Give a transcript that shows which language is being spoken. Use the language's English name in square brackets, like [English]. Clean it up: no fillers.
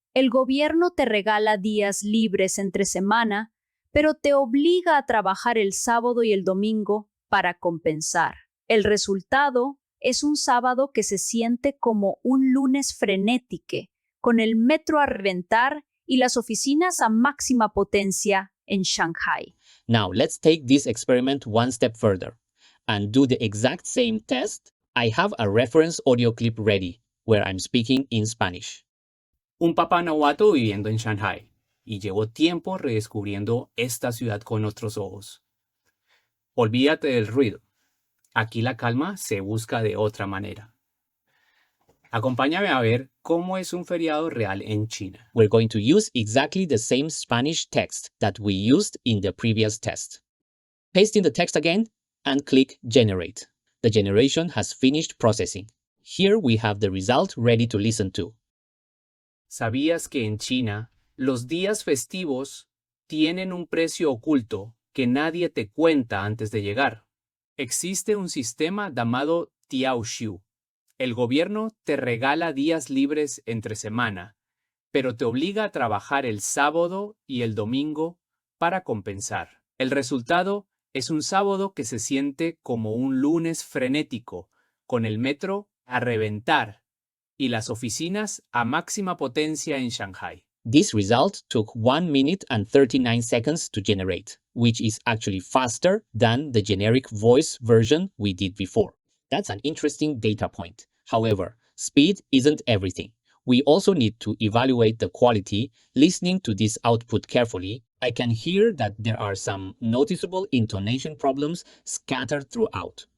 [Spanish] El gobierno te regala días libres entre semana, pero te obliga a trabajar el sábado y el domingo para compensar. El resultado es un sábado que se siente como un lunes frenético, con el metro a reventar y las oficinas a máxima potencia en Shanghai. [English] Now, let's take this experiment one step further and do the exact same test. I have a reference audio clip ready where I'm speaking in Spanish. [Spanish] Un papá nahuatl viviendo en Shanghai y llevo tiempo redescubriendo esta ciudad con otros ojos. Olvídate del ruido. Aquí la calma se busca de otra manera. Acompáñame a ver cómo es un feriado real en China. [English] We're going to use exactly the same Spanish text that we used in the previous test. Paste in the text again and click Generate. The generation has finished processing. Here we have the result ready to listen to. [Spanish] ¿Sabías que en China los días festivos tienen un precio oculto que nadie te cuenta antes de llegar? Existe un sistema llamado Tiaoshu. El gobierno te regala días libres entre semana, pero te obliga a trabajar el sábado y el domingo para compensar. El resultado es un sábado que se siente como un lunes frenético, con el metro a reventar y las oficinas a máxima potencia en Shanghai. [English] This result took 1 minute and 39 seconds to generate, which is actually faster than the generic voice version we did before. That's an interesting data point. However, speed isn't everything. We also need to evaluate the quality. Listening to this output carefully, I can hear that there are some noticeable intonation problems scattered throughout.